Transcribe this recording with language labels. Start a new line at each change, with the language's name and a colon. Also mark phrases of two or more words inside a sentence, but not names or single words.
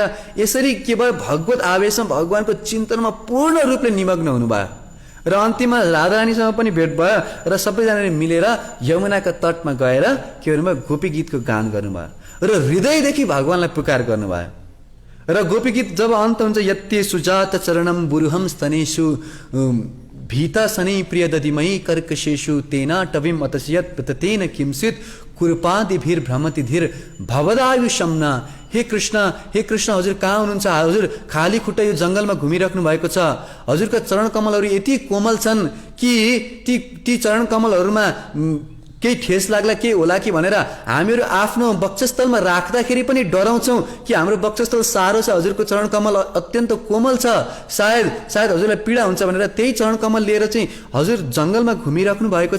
Nepali: यसरी केवल भगवत आवेशमा भगवानको चिन्तनमा पूर्ण रूपले निमग्न हुनुभयो र अन्तिममा राधारानीसँग पनि भेट भयो र सबैजनाले मिलेर यमुनाका तटमा गएर के गर्नुभयो? गोपी गीतको गान गर्नुभयो र हृदयदेखि भगवानलाई पुकार गर्नुभयो। र गोपी गीत जब अन्त हुन्छ,
Sanskrit: यत्ते सुजात चरणम बुरुहम स्तनेषु भीता शनै प्रिय दधिमयी कर्कशेषु तेना टविम अतस्यत प्रततेन किंसित कुरपादिभिर भ्रमति धीर भवदायु शमना।
Nepali: हे कृष्ण हजुर कहाँ हुनुहुन्छ? हजुर खाली खुट्टा यो जङ्गलमा घुमिराख्नु भएको छ। हजुरका चरण कमलहरू यति कोमल छन् कि ती चरण कमलहरूमा केही ठेस लाग्ला के होला कि भनेर हामीहरू आफ्नो वक्षस्थलमा राख्दाखेरि पनि डराउँछौँ कि हाम्रो वक्षस्थल सारो छ, हजुरको चरण कमल अत्यन्त कोमल छ, सायद हजुरलाई पीडा हुन्छ भनेर त्यही चरण कमल लिएर चाहिँ हजुर जङ्गलमा घुमिराख्नु भएको छ।